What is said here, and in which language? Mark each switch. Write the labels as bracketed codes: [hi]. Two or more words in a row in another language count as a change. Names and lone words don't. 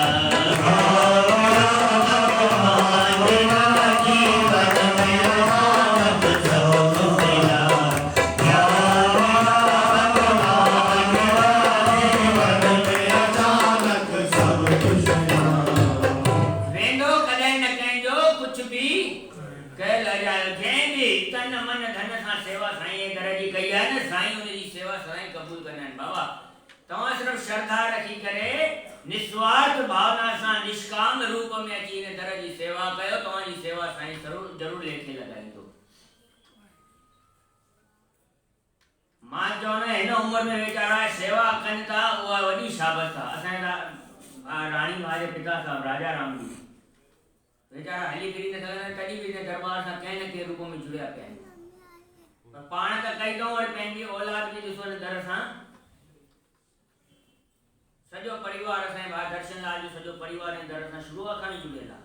[hi] भगवान मिला, जीवन में अचानक सब कुछ मिला, भगवान मिला, जीवन में अचानक सब कुछ मिला। [sd] वेंदो कॾहिं न कंहिंजो कुछ भी कयल अजायो, जंहिं बि तन मन धन सां सेवा साईं जे दर जी कई आहे न, साईं उन जी सेवा साईं क़बूल कंदा आहिनि। बाबा तव्हां सिर्फ़ श्रद्धा रखी करे निस्वार्थ भावना सां निष्काम रूप में अची इन दर जी सेवा कयो, तव्हांजी सेवा साईं ज़रूर लेखे लॻाईंदो। मां चवंदो हिन उमिरि में वीचारा सेवा कनि था, उहा वॾी शाबत आहे। असांजा राणी मां जे पिता साहब राजा राम जी वीचारा हली फिरी न सघंदा, तॾहिं बि हिन दरबार सां कंहिं न कंहिं रूप में जुड़िया पिया आहिनि। पर पाण त कई अथऊं, वरी पंहिंजी औलाद खे ॾिसो हिन दर सां सॼो परिवार, असांजे भाउ दर्शन लाल जो सॼो परिवार हिन दर सां शुरूअ खां ई जुड़ियल आहे।